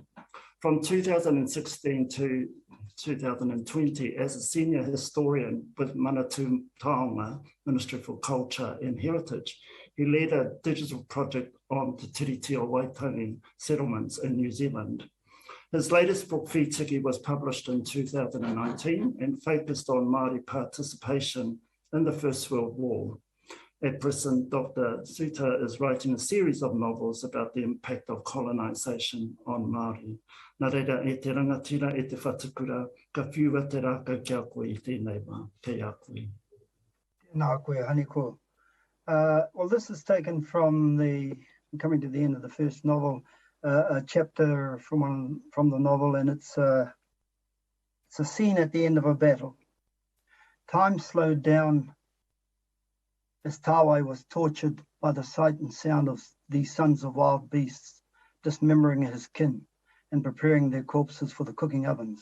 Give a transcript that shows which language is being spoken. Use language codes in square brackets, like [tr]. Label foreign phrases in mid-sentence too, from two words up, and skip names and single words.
[en] From 2016 to 2020, as a senior historian with Manatu Taonga, Ministry for Culture and Heritage, he led a digital project on the Treaty of Waitangi settlements in New Zealand. His latest book, Whitiki, was published in 2019 and focused on Māori participation in the First World War. At present, Dr. Soutar is writing a series of novels about the impact of colonisation on Māori. [mi] Nā reira, e te rangatira, e te whatukura, ka whiua te rākau kia koe I tēnei wā, kei a koe. Nā koe, Haniko. [en] Well, this is taken from coming to the end of the first novel, a chapter from the novel, and it's a scene at the end of a battle. Time slowed down as Tāwai was tortured by the sight and sound of these sons of wild beasts, dismembering his kin and preparing their corpses for the cooking ovens.